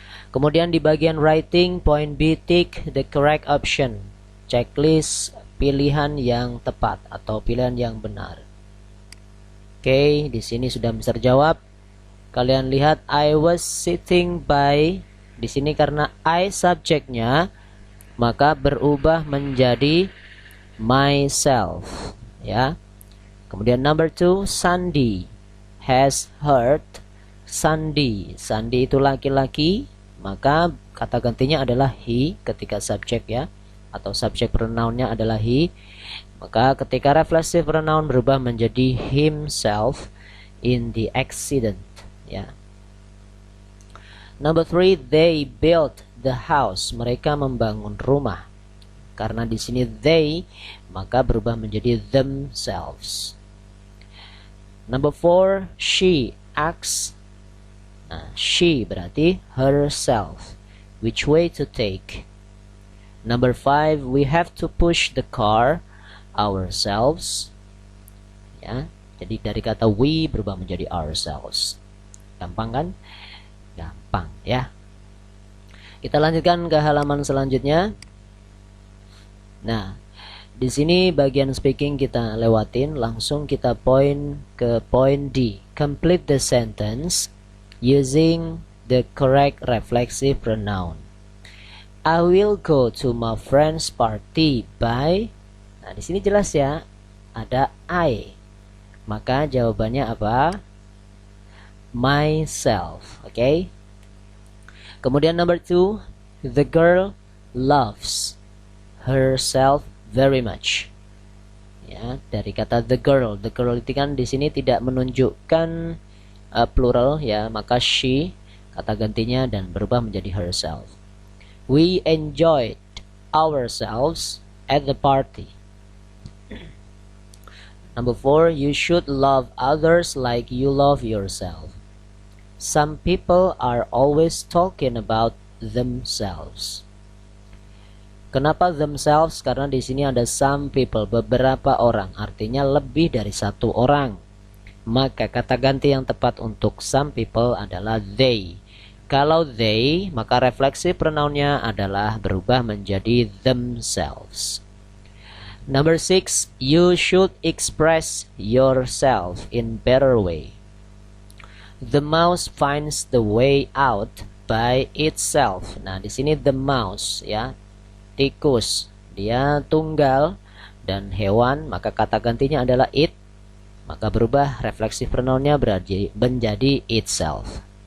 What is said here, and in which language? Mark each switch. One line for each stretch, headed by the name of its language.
Indonesian: Kemudian di bagian
English: writing, point B, tick the correct option.
Indonesian: Checklist pilihan yang tepat atau pilihan yang benar. Oke, di sini sudah bisa terjawab. Kalian lihat,
English: I was sitting by.
Indonesian: Di sini karena I subjeknya, maka berubah menjadi myself, ya.
English: Kemudian number 2, Sandy has heard.
Indonesian: Sandy, Sandy itu laki-laki, maka kata gantinya adalah he ketika subjek, ya, atau subjek pronounnya adalah he. Maka ketika reflexive pronoun berubah menjadi himself
English: in the accident,
Indonesian: ya.
English: Number 3, they built the house.
Indonesian: Mereka membangun rumah. Karena di sini they, maka berubah menjadi themselves.
English: Number 4, she asks. Nah, she berarti herself. Which way to take? Number 5, we have to push the car ourselves. Ya, jadi dari kata we berubah menjadi ourselves. Gampang kan? Gampang, ya.
Indonesian: Kita lanjutkan ke halaman selanjutnya. Nah, di sini bagian speaking kita lewatin, langsung kita point ke point D.
English: Complete the sentence using the correct reflexive pronoun. I will go to my friend's party by.
Indonesian: Nah, di sini jelas ya, ada I. Maka jawabannya apa?
English: Myself, oke? Okay? Kemudian number 2, the girl loves herself very much.
Indonesian: Ya, dari kata the girl itu kan di sini tidak menunjukkan plural, ya, maka she kata gantinya dan berubah menjadi herself.
English: We enjoyed ourselves at the party. Number 4, you should love others like you love yourself. Some people are always talking about themselves.
Indonesian: Kenapa
English: themselves?
Indonesian: Karena di sini ada some people, beberapa orang, artinya lebih dari satu orang. Maka kata ganti yang tepat untuk some people adalah they. Kalau they, maka refleksi pronounnya adalah berubah menjadi themselves.
English: Number 6, you should express yourself in better way. The mouse finds the way out by itself.
Indonesian: Nah, di sini the mouse ya, tikus, dia tunggal dan hewan, maka kata gantinya adalah it, maka berubah refleksif pronounnya menjadi itself.